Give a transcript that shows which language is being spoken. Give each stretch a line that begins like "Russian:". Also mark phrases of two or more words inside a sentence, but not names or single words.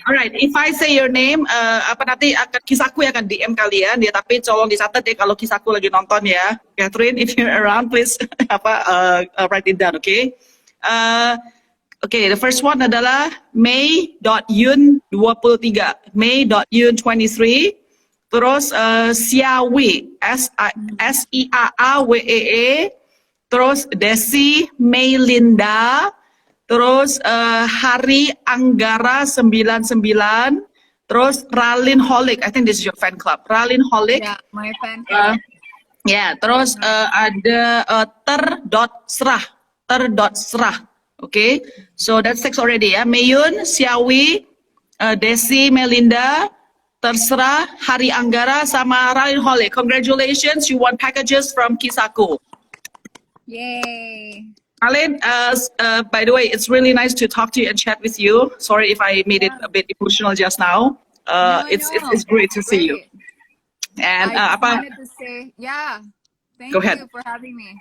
English: Alright, if I say your name,
Indonesian: nanti Kisahku akan DM kalian ya, tapi tolong dicatat ya kalau Kisahku lagi nonton ya.
English: Catherine, if you're around, please write it down, okay? Okay, the first one adalah May.Yun23, May.Yun23.
Indonesian: Terus Siawi, Siaawee, terus Desi Meilinda, terus Hari Anggara 99, terus Raline Holic,
English: I think this is your fan club, Raline Holic. Yeah, my fan club.
Indonesian: Terus ada ter.serah,
English: okay, so that's 6 already ya, Mayun, Siawi, Desi Melinda, Terserah, Hari Anggara, sama Raline Holic. Congratulations, you won packages from Kisahku. Yay! Raline, by the way, it's really nice to talk to you and chat with you. Sorry if I made it a bit emotional just now. It's great to see you. And I wanted to say, thank you for having me.